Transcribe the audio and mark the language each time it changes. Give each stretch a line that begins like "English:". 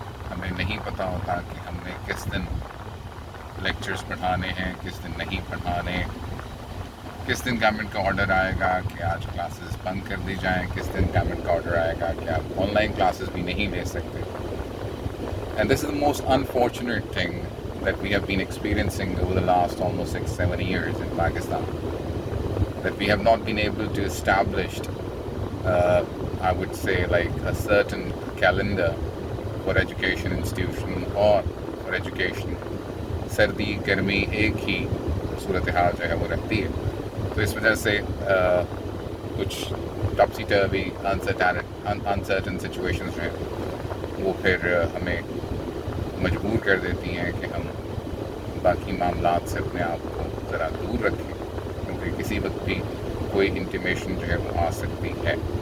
Urdu: ہمیں نہیں پتہ ہوتا کہ ہم نے کس دن لیکچرز پڑھانے ہیں، کس دن نہیں پڑھانے، کس دن گورنمنٹ کا آرڈر آئے گا کہ آج کلاسز بند کر دی جائیں، کس دن گورنمنٹ کا آرڈر آئے گا کہ آپ آن لائن کلاسز بھی نہیں لے سکتے.
English: And this is the most unfortunate thing that we have been experiencing over the last almost 6-7 years in Pakistan, that we have not been able to establish I would say like a certain calendar for education institution or for education.
Urdu: سردی گرمی ایک ہی صورتحال جو ہے وہ رہتی ہے. تو اس وجہ سے کچھ ٹاپسی ٹروی انسرٹن سچویشنز جو ہیں وہ پھر ہمیں مجبور کر دیتی ہیں کہ ہم باقی معاملات سے اپنے آپ کو ذرا دور رکھیں، کیونکہ کسی وقت بھی کوئی انٹیمیشن جو ہے وہ آ سکتی ہے.